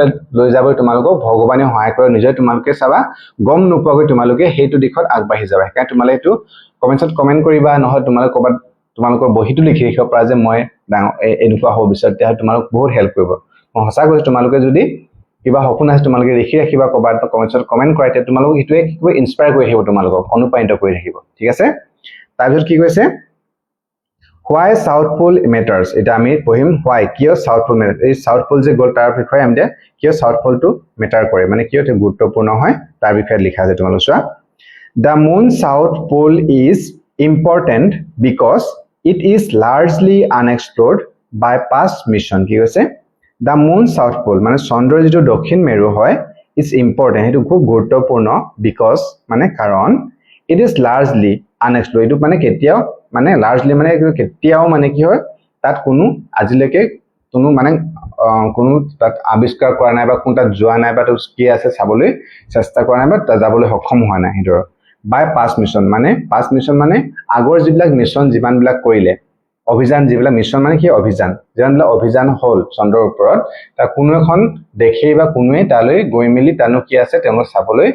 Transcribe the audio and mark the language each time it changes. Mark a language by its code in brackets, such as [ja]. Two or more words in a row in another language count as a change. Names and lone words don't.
[as] লৈ যাব তোমালোকক ভগৱানে সহায় কৰে নিজে তোমালোকে চাবা গম নোপোৱাকৈ তোমালোকে হেতু দিখত আগবাঢ়ি যাবা কাৰণ তোমালোকে এটো কমেন্ট কৰিবা নহয় তোমালোক কবাত তোমালোকৰ বহিটো লিখি ৰাখিব পৰা যে মই ডাঙৰ এনেকুৱা হ'ব বিচাৰ তে তোমালোক বহুত হেল্প কৰিব মই সঁচা কৈছো তোমালোকে যদি কিবা সপোন আছে তোমালোকে লিখি ৰাখিবা কবাত কমেন্ট কৰা তে তোমালোক ইটোৱে কিবা ইনস্পায়াৰ কৰি থাকিব তোমালোকক অনুপ্ৰাণিত কৰি থাকিব ঠিক আছে তাৰপিছত কি কৈছে [en] why south pole matters [as] এটা আমি পঢ়িম why কিয় [en] south pole matters [as] এই [en] south pole [as] যে গল তাৰ বিষয়ে আমি কিয় [en] south pole [as] টো মেটাৰ কৰে মানে কিয় এটো গুৰুত্বপূৰ্ণ হয় তাৰ বিষয়ে লিখা আছে তোমালোক চোৱা [en] the moon south pole is important because it is largely unexplored by past mission [as] কি কৈছে [en] the moon south pole [as] মানে চন্দ্ৰৰ যেটো দক্ষিণ মেৰু হয় [en] is important [as] এটো খুব গুৰুত্বপূৰ্ণ because মানে কাৰণ [en] it is largely unexplored [as] এটো মানে কেতিয়াও মানে লাৰ্জলি মানে কেতিয়াও মানে কি হয় তাত কোনো আজিলৈকে কোনো মানে কোনো তাত আৱিষ্কাৰ কৰা নাই বা কোন তাত যোৱা নাই বা কি আছে চাবলৈ চেষ্টা কৰা নাই বা যাবলৈ সক্ষম হোৱা নাই হিতৰ [en] by past mission [as] মানে আগৰ যিবিলাক মিশন যিমানবিলাক কৰিলে অভিযান যিবিলাক মিশন মানে কি অভিযান যিমানবিলাক অভিযান হল চন্দ্ৰৰ ওপৰত তা কোনো এখন দেখেই বা কোনোৱে তালৈ গৈ মেলি তানো কি আছে তেওঁলোক চাবলৈ